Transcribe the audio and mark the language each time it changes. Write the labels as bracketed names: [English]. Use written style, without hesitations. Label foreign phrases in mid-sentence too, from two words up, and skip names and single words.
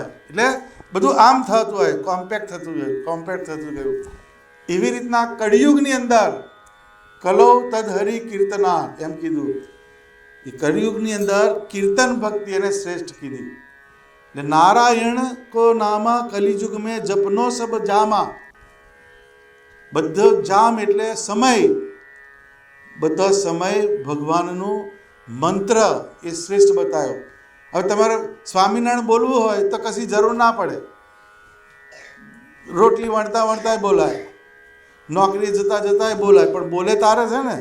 [Gujarati] એટલે બધું આમ થતું હોય, કોમ્પેક્ટ થતું ગયું। એવી રીતના કળિયુગની અંદર [Sanskrit] कलौ तद् हरि कीर्तना [Gujarati] એમ કીધું। એ કળિયુગની અંદર કીર્તન ભક્તિ એને શ્રેષ્ઠ કીધી। [Hindi] नारायण को नामा कलियुग में जपनो सब जामा। [Gujarati] બધો જામ એટલે સમય, બધો સમય ભગવાનનું મંત્ર એ શ્રેષ્ઠ બતાવ્યો। હવે તમારે સ્વામિનારાયણ બોલવું હોય તો કશી જરૂર ના પડે, રોટલી વણતા વણતા બોલાય, નોકરી જતા જતા બોલાય, પણ બોલે તારે છે ને।